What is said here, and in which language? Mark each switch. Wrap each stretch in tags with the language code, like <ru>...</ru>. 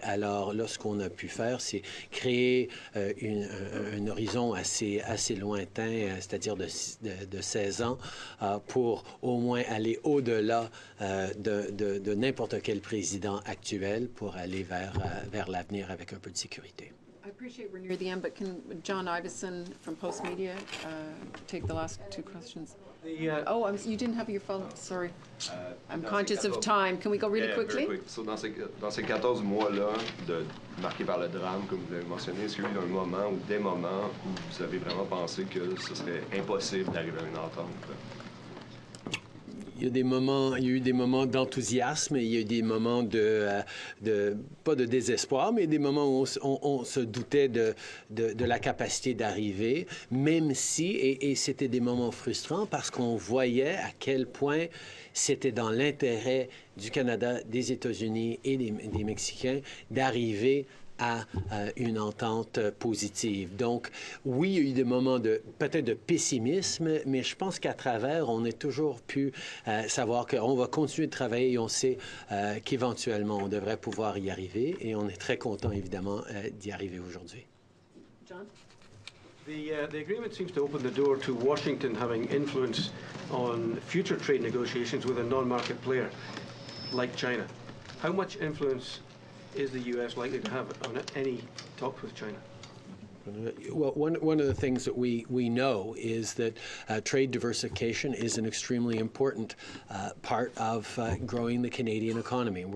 <fr>Alors là, ce qu'on a pu faire, c'est créer un horizon assez lointain, c'est-à-dire de 16 ans, pour au moins aller au-delà de n'importe quel président actuel pour aller vers l'avenir avec un peu de sécurité.</fr> <en>I appreciate we're near the end, but can John Iveson from Post Media take the last 2 questions? You didn't have your phone. Sorry. I'm conscious of time. Can we go really quickly? Very quick.</en> <fr>So, dans ces 14 mois-là, marqués par le drame, comme vous l'avez mentionné, est-ce qu'il y a eu un moment ou des moments où vous avez vraiment pensé que ce serait impossible d'arriver à une entente? Il y a eu des moments d'enthousiasme, il y a eu des moments pas de désespoir, mais des moments où on se doutait de la capacité d'arriver, même si, et c'était des moments frustrants parce qu'on voyait à quel point c'était dans l'intérêt du Canada, des États-Unis et des Mexicains d'arriver à une entente positive. Donc, oui, il y a eu des moments peut-être de pessimisme, mais je pense qu'à travers, on a toujours pu savoir qu'on va continuer de travailler et on sait qu'éventuellement, on devrait pouvoir y arriver et on est très content, évidemment, d'y arriver aujourd'hui.</fr> <en>John? The agreement seems to open the door to Washington having influence on future trade negotiations with a non-market player like China. How much influence is the U.S. likely to have on any talks with China? Well, one of the things that we know is that trade diversification is an extremely important part of growing the Canadian economy.</en>